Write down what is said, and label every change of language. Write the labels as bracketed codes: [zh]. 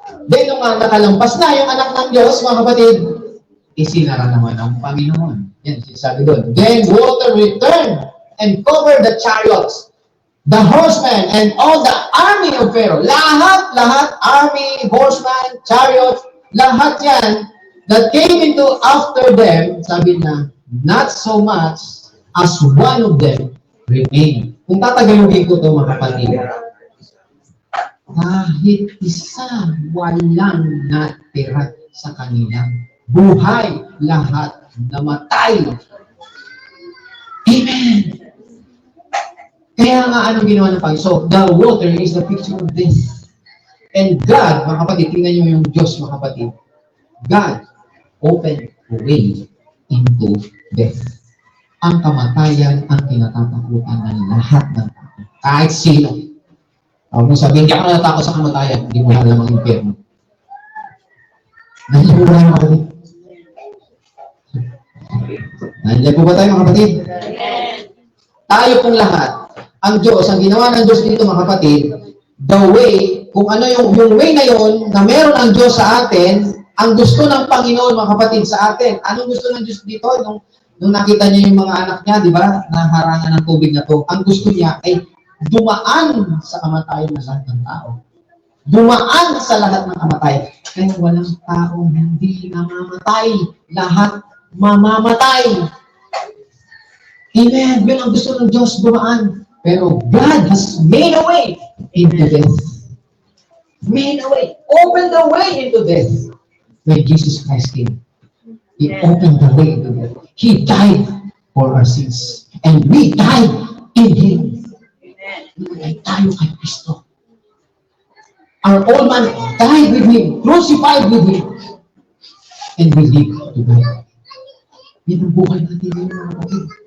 [tl] Then, nung nakalampas na yung anak ng Diyos, mga kapatid, isinara naman ang Panginoon. Yan, sabi doon. [en] Then, water returned and covered the chariots, the horsemen, and all the army of Pharaoh. [tl] Lahat, [en] army, horsemen, chariots, [tl] lahat yan, [en] that came into after them, [tl] sabi na, [en] not so much as one of them remain. [tl] Kung tatagalogin ko ito, mga kapatid, kahit isa walang natira sa kanila. Buhay lahat, namatay. Amen! Kaya nga, anong ginawa ng Panginoon? [en] So, the water is the picture of death. And God, [tl] mga kapatid, tingnan nyo yung Diyos, mga kapatid. [en] God opened the way into death. [tl] Ang kamatayan ang kinatatakutan ng lahat ng tao. Kahit sino. Kung sabihin, hindi ako natakot sa kamatayan, hindi mo alam ang impyerno. Nandiyan po ba tayo, mga kapatid? Nandiyan po ba tayo, mga kapatid? Tayo pong lahat. Ang Diyos, ang ginawa ng Diyos dito, mga kapatid, the way, kung ano yung way na yon na meron ang Diyos sa atin, ang gusto ng Panginoon, mga kapatid, sa atin. Anong gusto ng Diyos dito? Nung nakita niya yung mga anak niya, di ba, naharangan ng tubig na to, ang gusto niya ay dumaan sa kamatayan ng lahat ng tao. Dumaan sa lahat ng kamatayan. Kaya walang taong hindi namamatay. Lahat mamamatay. Amen. Yun ang gusto ng Diyos, dumaan. [en] Pero God has made a way into death. Made a way. Opened the way into death. When Jesus Christ came, He opened the way into death. He died for our sins. And we died in Him. Amen. [tl] Ay tayo kay Kristo. [en] Our old man died with Him, crucified with Him, and we live to God. [tl] Yan ang buhay natin ngayon, mga kapatid.